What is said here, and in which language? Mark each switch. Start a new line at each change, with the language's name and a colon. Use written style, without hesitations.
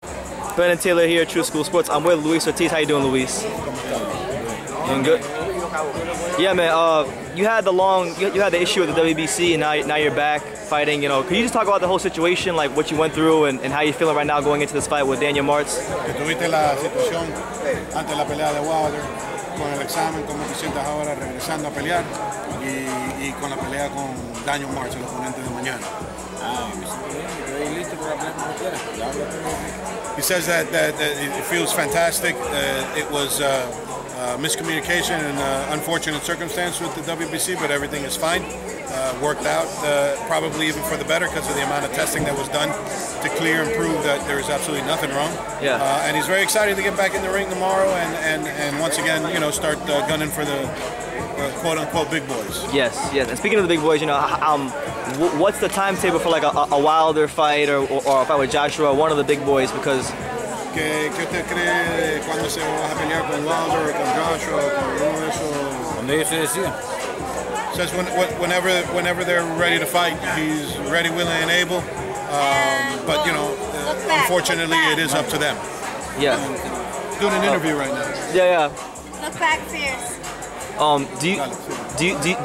English: Ben and Taylor here, True School Sports. I'm with Luis Ortiz. How you doing, Luis? Doing good. Yeah, man. You had the issue with the WBC, and now you're back fighting. You know, can you just talk about the whole situation, like what you went through, and how you feeling right now going into this fight with Daniel Martz?
Spanish: Que tuviste la situación ante la pelea de Wilder, con el examen, cómo te sientas ahora regresando a pelear y con la pelea con Daniel Martz, el oponente de mañana.
English: He says that it feels fantastic. It was miscommunication and unfortunate circumstance with the WBC, but everything is fine. Worked out, probably even for the better because of the amount of testing that was done to clear and prove that there is absolutely nothing wrong. Yeah. And he's very excited to get back in the ring tomorrow and once again, you know, start gunning for the quote-unquote big boys. Yes, yes. And speaking of the big boys, you know, what's the timetable for like a Wilder fight or a fight with Joshua, one of the big boys? Because
Spanish: ¿Qué usted cree cuando se va a pelear con Wilder, con Joshua, con uno de esos? Cuando ellos se decidan.
English: Says whenever they're ready to fight, he's ready, willing, and able. But you know, unfortunately, it is up to them. Yeah. Doing an interview right now. Yeah. Look back, fierce.